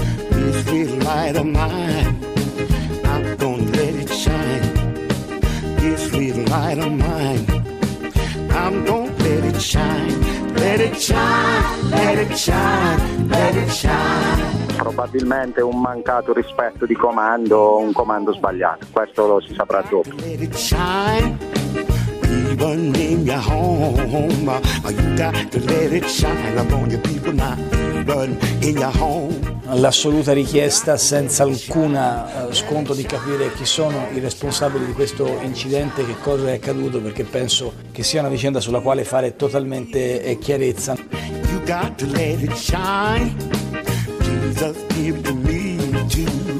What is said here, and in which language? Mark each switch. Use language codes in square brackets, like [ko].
[en] This little light of mine, I'm gonna let it shine. This little light of mine, I'm gonna let it shine. Let it shine, let it shine, let it shine. [it] Probabilmente un mancato rispetto di comando, un comando sbagliato. Questo lo si saprà dopo. [en] Let it shine. Even in your home, you got to let it shine upon your people now. Even in your home. [it] L'assoluta richiesta, senza alcuna sconto, di capire chi sono i responsabili di questo incidente, che cosa è accaduto, perché penso che sia una vicenda sulla quale fare totalmente chiarezza. [en] You got to let it shine. Jesus, give to me too.